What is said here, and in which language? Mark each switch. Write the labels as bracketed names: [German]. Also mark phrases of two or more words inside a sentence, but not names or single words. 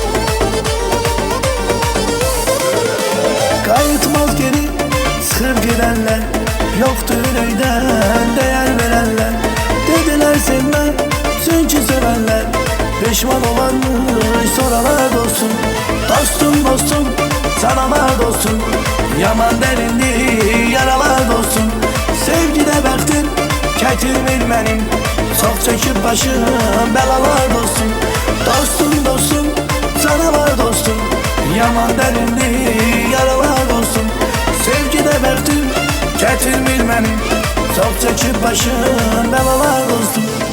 [Turkish] Kayıtmaz geri, sıkır giden sevme, çünkü sevenler pişman olanmış sonralar dostum. Dostum dostum, sana var dostum, yaman derindi yaralar dostum. [Azerbaijani] Sevgide bəxtin kətirmir mənim, çox çəkib başım bəlalar dostum. [Turkish] Dostum dostum, sana var dostum, yaman derindi yaralar dostum. [Azerbaijani] Sevgide bəxtin kətirmir mənim, çox çəkib başım bəlalar dostum.